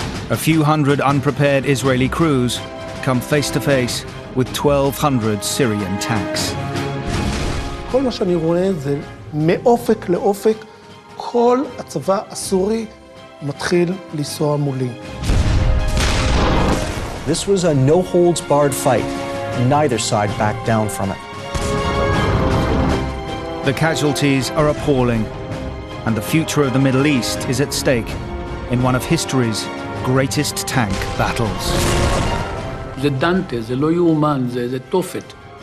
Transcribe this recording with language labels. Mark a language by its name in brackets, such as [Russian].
[English] A few hundred unprepared Israeli crews come face to face with 1,200 Syrian tanks. [Hebrew] כל מה שאני רואה זה מאופק לאופק, כל הצבא הסורי מתחיל לנסוע מולי. [English] This was a no-holds-barred fight, and neither side backed down from it. The casualties are appalling, and the future of the Middle East is at stake in one of history's greatest tank battles. [Hebrew] זה דנטה, זה לא יאומן, זה תופת.